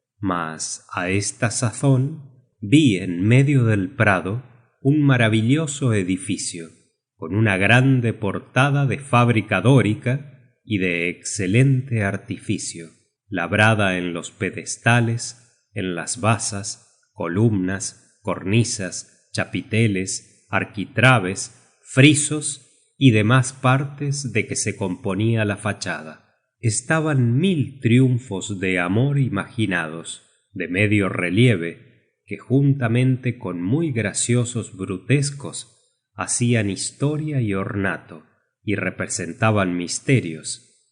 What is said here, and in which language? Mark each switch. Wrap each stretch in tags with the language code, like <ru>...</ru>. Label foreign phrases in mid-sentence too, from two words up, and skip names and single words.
<es>Mas a esta sazón vi en medio del prado un maravilloso edificio, con una grande portada de fábrica dórica y de excelente artificio, labrada en los pedestales, en las basas, columnas, cornisas, chapiteles, arquitrabes, frisos y demás partes de que se componía la fachada. Estaban 1000 triunfos de amor imaginados, de medio relieve, que juntamente con muy graciosos brutescos hacían historia y ornato, y representaban misterios.</es>